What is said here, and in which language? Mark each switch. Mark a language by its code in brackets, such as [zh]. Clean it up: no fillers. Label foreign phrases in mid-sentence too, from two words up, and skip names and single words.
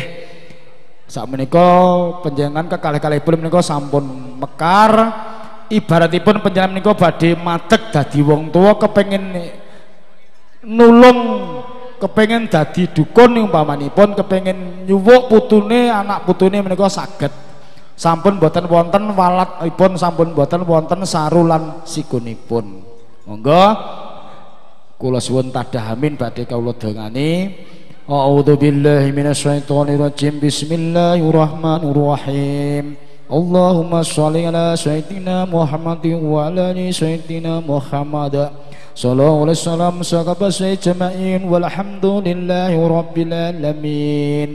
[jv] Sakmenika panjenengan kekalih-kalihipun menika sampun mekar, ibaratipun panjenengan menika badhe madeg dadi wong tuwa kepengin nulung, kepengin dadi dukun umpamanipun, kepengin nyuwuk putune, anak putune menika saged. Sampun boten wonten walatipun, sampun boten wonten saru lan sikunipun. Monggo kula suwun tadahamin badhe kawula dongani. [ar] أعوذ بالله من الشيطان الرجيم. بسم الله الرحمن الرحيم. اللهم صل على سيدنا محمد وعلى آل سيدنا محمد. صلى الله عليه وسلم وصحبه أجمعين والحمد لله رب العالمين.